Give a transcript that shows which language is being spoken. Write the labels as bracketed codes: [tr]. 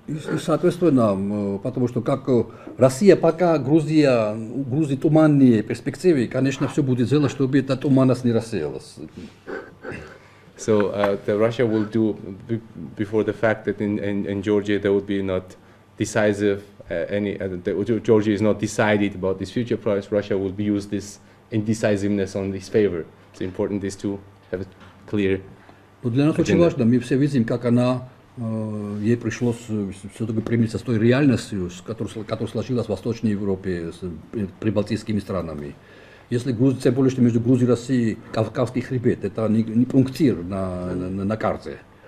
[ru] И, соответственно, потому что как Россия пока Грузии туманные перспективы, конечно, все будет делать, чтобы эта туманность не рассеялась. [en] So Russia will do before the fact that in Georgia there would be not decisive Georgia is not decided about this future price. Russia will use this indecisiveness on his favor. It's important is to have a clear. [ru] Но для нас очень важно, мы все видим, как ей пришлось все-таки примириться с той реальностью, которая сложилась в Восточной Европе с прибалтийскими странами. Если тем более, что между Грузией и Россией Кавказский хребет, это не пунктир на карте.